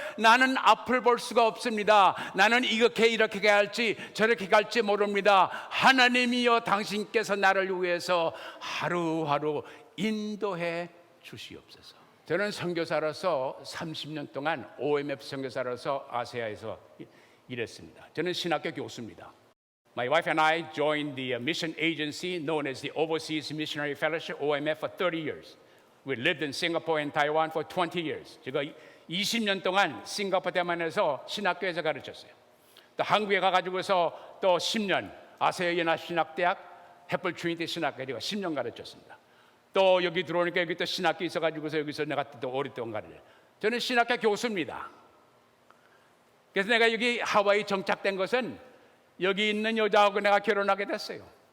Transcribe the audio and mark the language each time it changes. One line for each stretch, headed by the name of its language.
Korean: 나는 앞을 볼 수가 없습니다. 나는 이렇게 갈지 저렇게 갈지 모릅니다. 하나님이여 당신께서 나를 위해서 하루하루 인도해 주시옵소서. 저는 선교사로서 30년 동안 OMF 선교사로서 아시아에서 일했습니다. 저는 신학교 교수입니다.
English: My wife and I joined the mission agency known as the Overseas Missionary Fellowship, OMF, for 30 years. We lived in Singapore and Taiwan for 20 years.
Korean: 제가 20년 동안 싱가포르 대만에서 신학교에서 가르쳤어요. 또 한국에 가가지고서 또 10년 아세아 연합 신학대학 햇불 트리니티 신학교에 10년 가르쳤습니다. 또 여기 들어오니까 여기 또 신학교 있어가지고서 여기서 내가 또 오랫동안 가르쳐요. 저는 신학교 교수입니다. 그래서 내가 여기 하와이 정착된 것은 여기 있는 여자하고 내가 결혼하게 됐어요.